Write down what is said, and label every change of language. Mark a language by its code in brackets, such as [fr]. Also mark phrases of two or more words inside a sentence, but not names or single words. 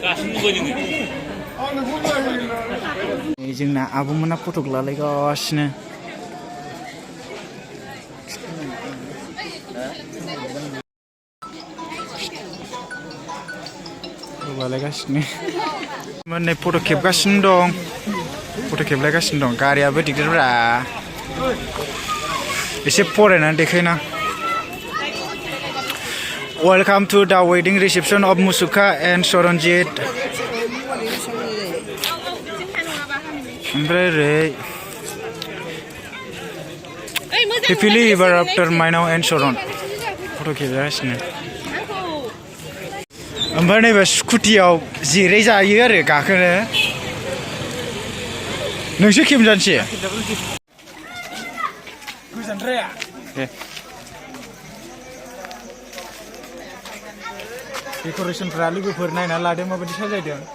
[brx] जोंना आब'मोना फटक लालायगासिनो माने फट' खेबगासिनो दं फट' खेबलायगासिनो दं गारियाबो दिगदारब्रा एसे फरायनानै देखायना [en] Welcome to the wedding reception of Musukha and Charanjit. [brx] ओमफ्राय ओरै [en] happily ever after [brx] Mainaw and Charan फट' खेबगासिनो ओमफ्राय नैबे स्कुटियाव जिराय जायो आरो गाखोनो नोंसो खेबजानोसै गोजानद्राया डेक'रेसनफ्रा लोगोफोर नायना लादों माबायदि साजायदों